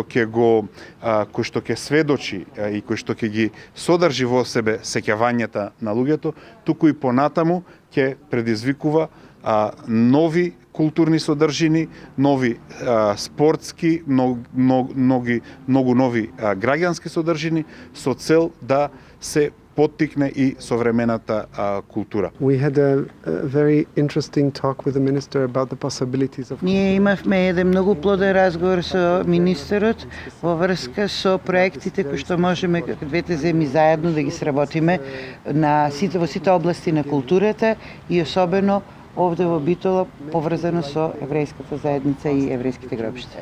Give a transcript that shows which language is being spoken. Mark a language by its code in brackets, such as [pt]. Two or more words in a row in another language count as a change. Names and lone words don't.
[mk] што ќе сведочи и кој што ќе ги содржи во себе сеќавањата на луѓето, туку и понатаму ќе предизвикува нови културни содржини, нови спортски, многу нови граѓански содржини со цел да се поттикне и современата култура. [en] We had a very interesting talk with the minister about the possibilities of... [mk] Ние имавме еден многу плоден разговор со министерот во врска со проектите кои што можеме како двете земји заедно да ги сработиме во сите области на културата и особено овде во Битола поврзано со еврејската заедница и еврејските гробишта.